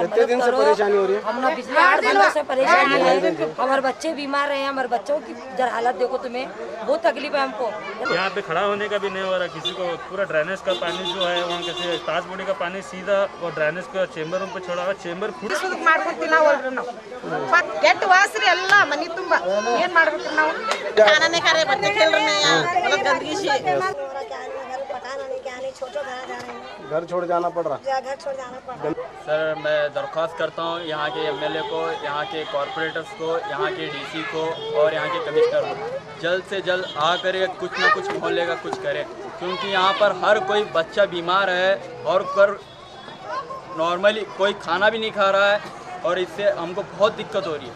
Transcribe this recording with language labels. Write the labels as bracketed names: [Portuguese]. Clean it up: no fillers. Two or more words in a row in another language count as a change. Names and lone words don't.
[Hindi] कितने दिन से परेशानी हो रही है? हम पिछले 8 दिनों से परेशानी है। हमारे बच्चे बीमार हैं। हमारे बच्चों की इधर हालत देखो, तुम्हें बहुत तकलीफ है हमको। यहाँ पे खड़ा होने का भी नहीं हो रहा किसी को। पूरा ड्रेनेज का पानी जो है वहाँ कैसे ताज बौड़ी का पानी सीधा और ड्रेनेज का चेंबर रूम पे छोड़ा हुआ। चेंबर [Kannada] ಕೆಟ್ಟ ವಾಸರಿ ಎಲ್ಲ ಮನಿ ತುಂಬ ಏನ್ ಮಾಡ್ಬೇಕು ನಾವು? [Hindi] खाना खा रहे, बच्चे खेल रहे हैं, मतलब गंदगी से घर छोड़ जाना पड़ रहा। सर मैं दरख्वास्त करता हूँ यहाँ के एमएलए को, यहाँ के कॉरपोरेटर्स को, यहाँ के डीसी को और यहाँ के कमिश्नर को जल्द से जल्द आ करे कुछ ना कुछ मोहल्ले का कुछ करे, क्योंकि यहाँ पर हर कोई बच्चा बीमार है और नॉर्मली कोई खाना भी नहीं खा रहा है और इससे हमको बहुत दिक्कत हो रही है।